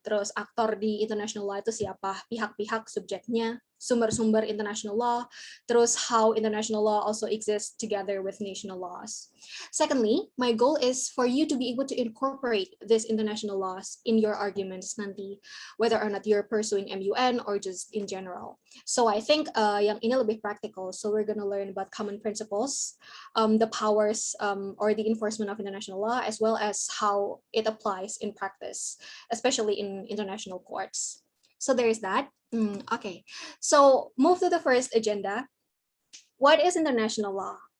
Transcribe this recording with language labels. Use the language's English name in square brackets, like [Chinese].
[Indonesian] Terus aktor di international law itu siapa, pihak-pihak subjeknya, sumber-sumber international law, terus [English] how international law also exists together with national laws. Secondly, my goal is for you to be able to incorporate these international laws in your arguments nanti, whether or not you're pursuing MUN or just in general. So I think [Indonesian] yang ini lebih [English] practical. So we're going to learn about common principles, the powers or the enforcement of international law, as well as how it applies in practice, especially in international courts. So there's that. Okay, so move to the first agenda. What is international law?